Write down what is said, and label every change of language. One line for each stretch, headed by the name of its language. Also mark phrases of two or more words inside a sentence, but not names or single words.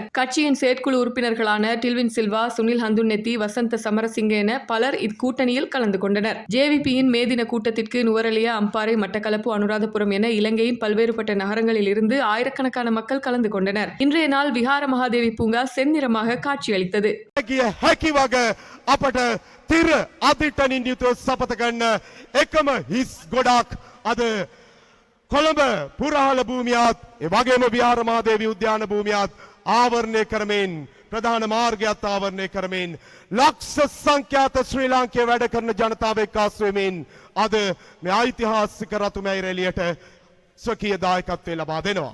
Tamil: கட்சியின் செயற்குழு உறுப்பினர்களான டில்வின் சில்வா, சுனில் ஹந்துன்னெத்தி, வசந்த சமரசிங்க என பலர் இக்கூட்டணியில் கலந்து கொண்டனர். JVPயின் மே தின கூட்டத்திற்கு நுவரெலியா, அம்பாறை, மட்டக்களப்பு, அனுராதபுரம் என இலங்கையின் பல்வேறுபட்ட நகரங்களில் இருந்து ஆயிரக்கணக்கான மக்கள் கலந்து கொண்டனர். இன்றைய நாள் விஹார மகாதேவி பூங்கா செந்நிறமாக காட்சியளித்தது.
Sinhala: අපට තිර අදිටනින් යුතුව සපත ගන්න එකම හිස් ගොඩක් අද කොළඹ පුරාල භූමියත් ඒ වගේම විහාර මහදේවි උද්‍යාන භූමියත් ආවරණය කරමින් ප්‍රධාන මාර්ගයත් ආවරණය කරමින් ලක්ෂ සංඛ්‍යාත ශ්‍රී ලාංකේය වැඩ කරන ජනතාව එක්කාසු වෙමින් අද මේ ඓතිහාසික රතුමැයි රැළියට ස්වකීය දායකත්වය ලබා දෙනවා.